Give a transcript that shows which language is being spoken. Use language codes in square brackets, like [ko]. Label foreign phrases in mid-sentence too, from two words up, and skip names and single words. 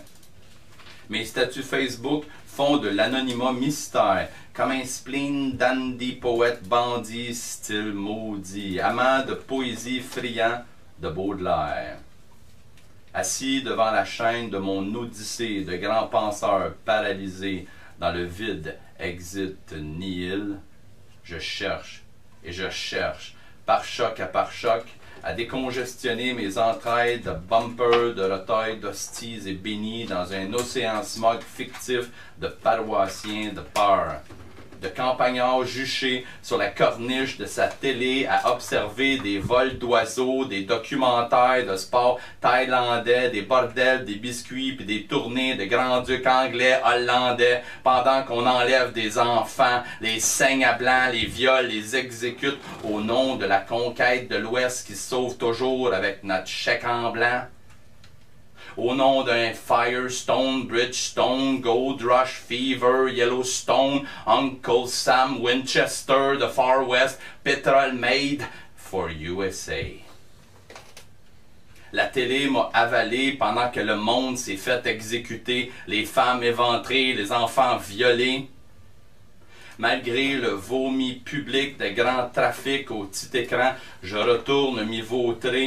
[fr] Mes statuts Facebook font de l'anonymat mystère, comme un spleen dandy, poète, bandit, style maudit, amant de poésie friand de Baudelaire. Assis devant la chaîne de mon odyssée de grands penseurs paralysés dans le vide [la] exit nihil, [fr] je cherche et je cherche, par choc, à décongestionner mes entrailles de bumper, de retail, d'hosties et bénis dans un océan smog fictif de paroissiens de peur, de campagnards juchés sur la corniche de sa télé à observer des vols d'oiseaux, des documentaires de sport thaïlandais, des bordels, des biscuits puis des tournées de grands-ducs anglais, hollandais, pendant qu'on enlève des enfants, les saigne à blanc, les viole, les exécute au nom de la conquête de l'Ouest qui se sauve toujours avec notre chèque en blanc. Au nom d'un Firestone, Bridgestone, Gold Rush, Fever, Yellowstone, Uncle Sam, Winchester, the Far West, [en] Petrol Made for USA. [fr] La télé m'a avalé pendant que le monde s'est fait exécuter, les femmes éventrées, les enfants violés. Malgré le vomi public de grand trafic au petit écran, je retourne m'y vautrer.